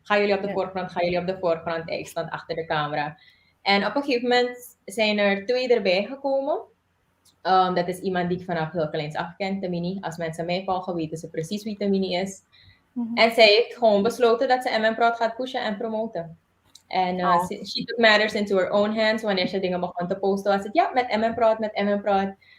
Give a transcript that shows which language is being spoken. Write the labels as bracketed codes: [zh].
[nl] Gaan jullie op de voorgrond, gaan jullie op de voorgrond. Ik stond achter de camera. En op een gegeven moment zijn er 2 erbij gekomen. Dat is iemand die ik vanaf heel kleins af ken, Tamini. Als mensen mij volgen, weten ze precies wie Tamini is. En zij heeft gewoon besloten dat ze MM Prod gaat pushen en promoten. En [en] she took matters into her own hands. [nl] Wanneer ze dingen begon te posten, was het ja, met MM Prod.